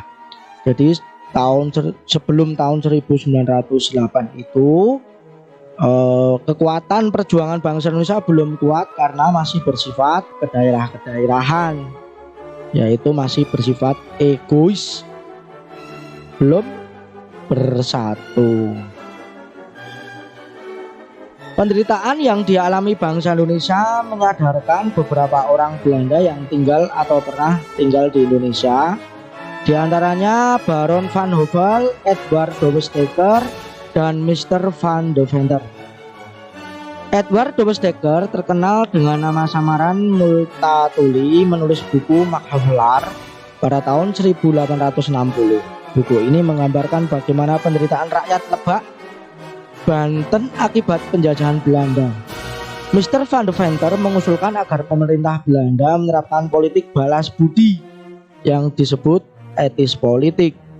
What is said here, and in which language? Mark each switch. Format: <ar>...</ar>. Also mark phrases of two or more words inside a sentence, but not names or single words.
<id>Jadi sebelum tahun 1908 itu kekuatan perjuangan bangsa Indonesia belum kuat karena masih bersifat kedaerah-kedaerahan, yaitu masih bersifat egois, belum bersatu. Penderitaan yang dialami bangsa Indonesia menyadarkan beberapa orang Belanda yang tinggal atau pernah tinggal di Indonesia. Di antaranya Baron van Hove, Edward Douwes-Dekker, dan Mr. van Deventer. Edward Douwes-Dekker terkenal dengan nama samaran Multatuli, menulis buku Makhavelaar pada tahun 1860. Buku ini menggambarkan bagaimana penderitaan rakyat Lebak, Banten akibat penjajahan Belanda. Mr. van Deventer mengusulkan agar pemerintah Belanda menerapkan politik balas budi yang disebut etis politik.</id>